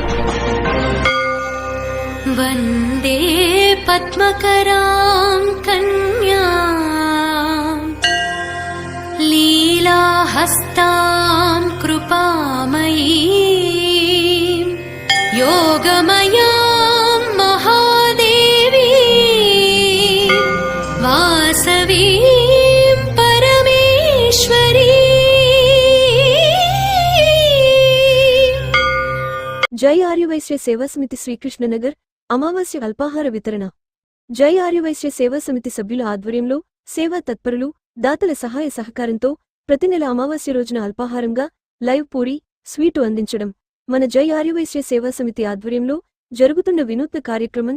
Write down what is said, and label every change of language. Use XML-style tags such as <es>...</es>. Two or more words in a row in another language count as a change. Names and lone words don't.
<sa>वंदे पद्मकरां कन्यां लीलाहस्तां कृपामयीं योगमयां महादेवीं वासवीं परमेश्वरी।</sa> <te>జై ఆర్యవైశ్య సేవా సమితి శ్రీకృష్ణనగర్ అమావాస్య అల్పాహార వితరణ. జై ఆర్యవైశ్య సేవా సమితి సభ్యుల ఆధ్వర్యంలో సేవా తత్పరులు దాతల సహాయ సహకారంతో ప్రతి నెల అమావాస్య రోజున అల్పాహారంగా లైవ్ పూరి స్వీటు అందించడం మన జై ఆర్యవైశ్య సేవా సమితి ఆధ్వర్యంలో జరుగుతున్న వినూత్న కార్యక్రమం.</te>